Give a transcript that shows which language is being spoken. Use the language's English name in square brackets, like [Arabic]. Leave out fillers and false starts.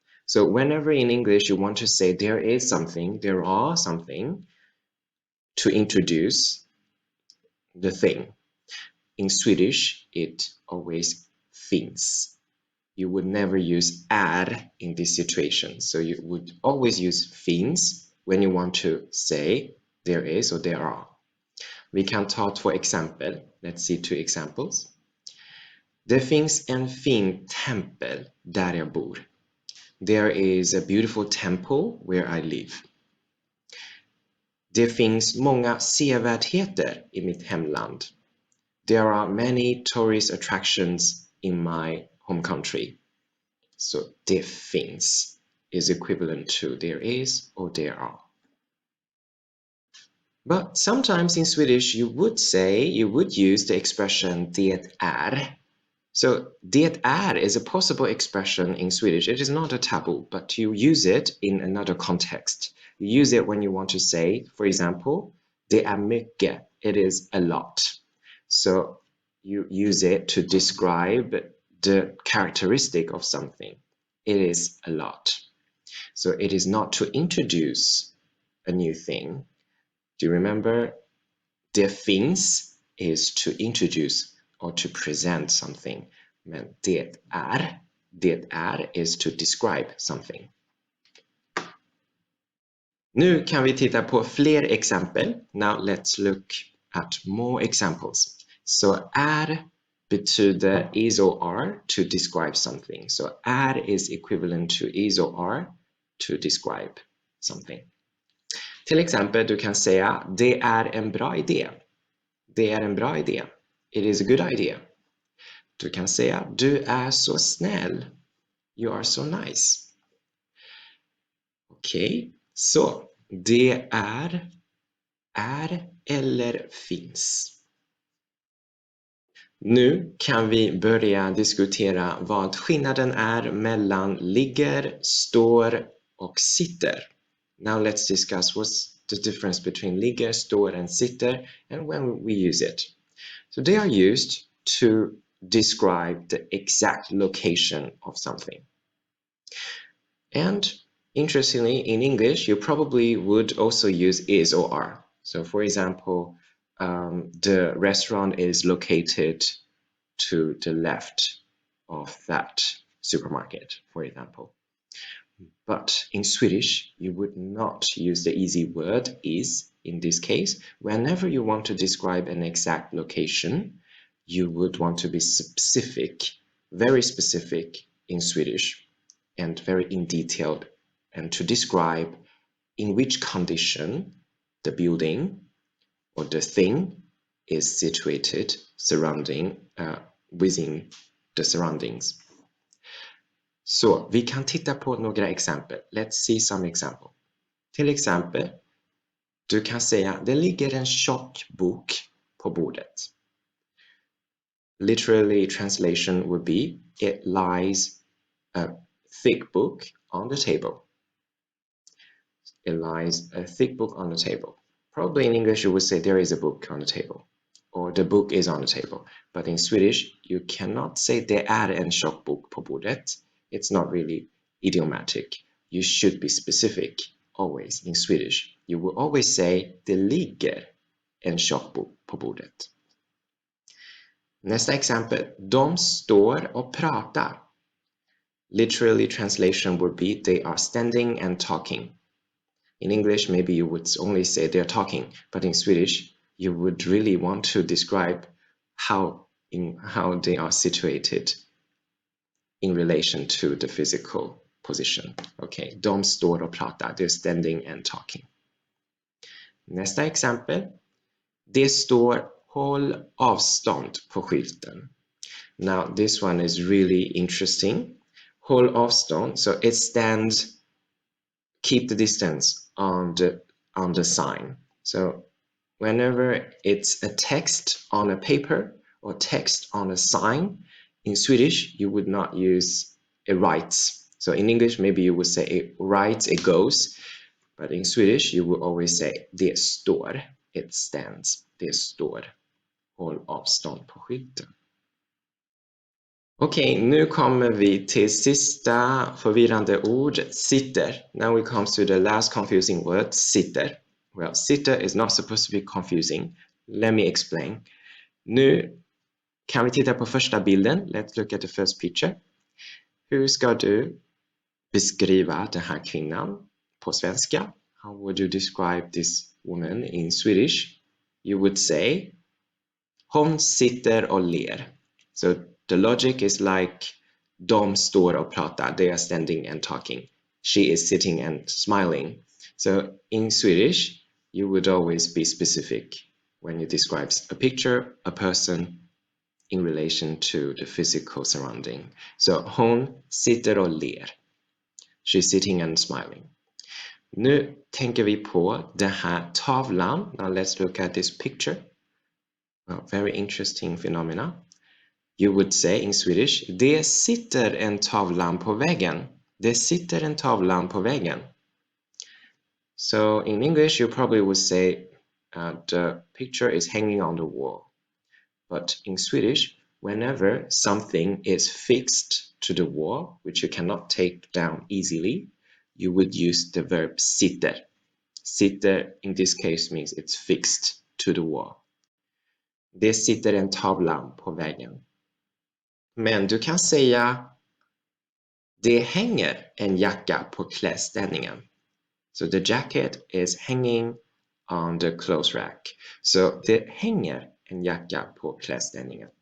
[English] So whenever in English you want to say there is something, there are something, to introduce the thing. In Swedish, it always finns. You would never use är in this situation. So you would always use finns when you want to say there is or there are. [Swedish] Vi kan ta två exempel. [English] Let's see two examples. [Swedish] Det finns en fin tempel där jag bor. [English] There is a beautiful temple where I live. [Swedish] Det finns många sevärdheter i mitt hemland. [English] There are many tourist attractions in my home country. So det finns is equivalent to there is or there are. But sometimes in Swedish you would use the expression det är. So det är is a possible expression in Swedish. It is not a taboo, but you use it in another context. You use it when you want to say, for example, [Swedish] det är mycket. [English] It is a lot. So you use it to describe the characteristic of something. It is a lot. So it is not to introduce a new thing. Do you remember? Det finns is to introduce or to present something. [Swedish] Men det är [English] is to describe something. [Swedish] Nu kan vi titta på fler exempel. [English] Now let's look at more examples. [Swedish] Så är betyder [English] is or are to describe something. So är is equivalent to is or are to describe something. [Swedish] Till exempel du kan säga det är en bra idé. Det är en bra idé. [English] It is a good idea. [Swedish] Du kan säga du är så snäll. [English] You are so nice. [Swedish] Okej, så det är eller finns. Nu kan vi börja diskutera vad skillnaden är mellan ligger, står och sitter. [English] Now let's discuss what's the difference between ligger, står and sitter and when we use it. So they are used to describe the exact location of something. And interestingly, in English, you probably would also use is or are. So for example, the restaurant is located to the left of that supermarket, for example. But in Swedish, you would not use the easy word is in this case. Whenever you want to describe an exact location, you would want to be specific, very specific in Swedish and very in detailed, and to describe in which condition the building or the thing is situated surrounding within the surroundings. [Swedish] Så vi kan titta på några exempel. [English] Let's see some example. [Swedish] Till exempel, du kan säga det ligger en tjock bok på bordet. [English] Literally translation would be it lies a thick book on the table. It lies a thick book on the table. Probably in English you would say there is a book on the table or the book is on the table. But in Swedish you cannot say [Swedish] det är en tjock bok på bordet. [English] It's not really idiomatic. You should be specific always in Swedish. You will always say [Swedish] det ligger en tjock bok på bordet. Nästa exempel. De står och pratar. [English] Literally translation would be they are standing and talking. In English, maybe you would only say they're talking, but in Swedish, you would really want to describe how they are situated in relation to the physical position. Okay, [Swedish] de står och pratar. [English] They're standing and talking. [Swedish] Nästa exempel. Det står håll avstånd på skylten. [English] Now, this one is really interesting. Håll avstånd, so it stands keep the distance on the sign. So whenever it's a text on a paper or text on a sign, in Swedish you would not use it writes. So in English maybe you would say it writes, it goes, but in Swedish you would always say det står, it stands, det står. [Swedish] Håll avstånd på skylten. Okej, nu kommer vi till sista förvirrande ord, sitter. [English] Now we come to the last confusing word, sitter. Well, sitter is not supposed to be confusing. Let me explain. [Swedish] Nu kan vi titta på första bilden. [English] Let's look at the first picture. [Swedish] Hur ska du beskriva den här kvinnan på svenska? [English] How would you describe this woman in Swedish? You would say [Swedish] hon sitter och ler. [English] So the logic is like de står och pratar. They are standing and talking. She is sitting and smiling. So in Swedish, you would always be specific when you describe a picture, a person in relation to the physical surrounding. So [Swedish] hon sitter och ler. [English] She's sitting and smiling. [Swedish] Nu tänker vi på den här tavlan. [English] Now let's look at this picture. Well, very interesting phenomena. You would say in Swedish, [Swedish] det sitter en tavlan på väggen. Det sitter en tavlan på väggen. [English] So in English, you probably would say the picture is hanging on the wall. But in Swedish, whenever something is fixed to the wall, which you cannot take down easily, you would use the verb sitter. Sitter in this case means it's fixed to the wall. [Swedish] Det sitter en tavla på väggen. Men du kan säga det hänger en jacka på klädställningen. [English] So the jacket is hanging on the clothes rack. [Swedish] So det hänger en jacka på klädställningen.